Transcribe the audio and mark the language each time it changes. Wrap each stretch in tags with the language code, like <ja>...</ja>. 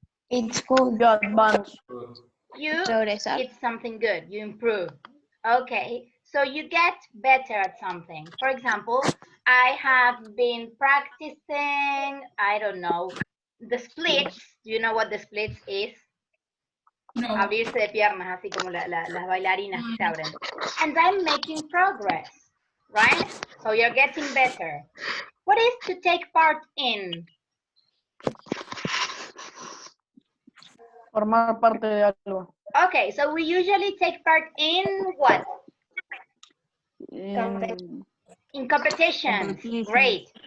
<en>It's good. You advance. It's something good. You improve. Okay, so you get better at something. For example, I have been practicing, I don't know, the splits. Do you know what the splits is? No.</en> <es>Abrirse de piernas, así como las bailarinas que se abren.</es> <en>And I'm making progress, right? So you're getting better. What is to take part in?</en> <es>Formar parte de algo.</es> <en>Okay, so we usually take part in what? In competitions. Great.</en>